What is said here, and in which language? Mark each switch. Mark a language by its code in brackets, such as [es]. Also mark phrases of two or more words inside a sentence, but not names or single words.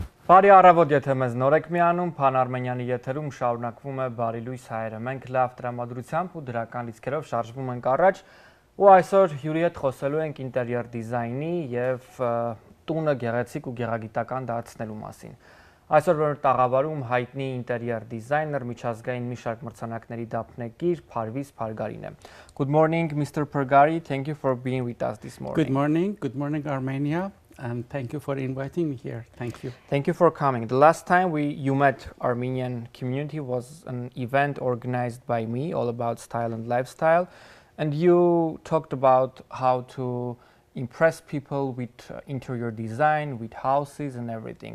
[hy] Բարի առավոտ, եթե մեզ նոր եք միանում, Panarmenian եթերում շարունակվում է Բարի լույս հայերը։ Մենք լավ տրամադրությամբ ու դրական լիցքերով շարժվում ենք առաջ ու այսօր հյուրի հետ խոսելու ենք ինտերիեր դիզայնի եւ տունը գեղեցիկ ու գեղագիտական դարձնելու մասին։ Այսօր որ տաղավարում հայտնի ինտերիեր դիզայներ, միջազգային մի շարք մրցանակների դափնեկիր Parviz Pargarin է։ [en] Good morning, Mr. Pargari. Thank you for being with us this morning. Good morning, Armenia. And thank you for inviting me here. Thank you. Thank you for coming. The last time you met Armenian community was an event organized by me, all about style and lifestyle. And you talked about how to impress people with interior design, with houses and everything.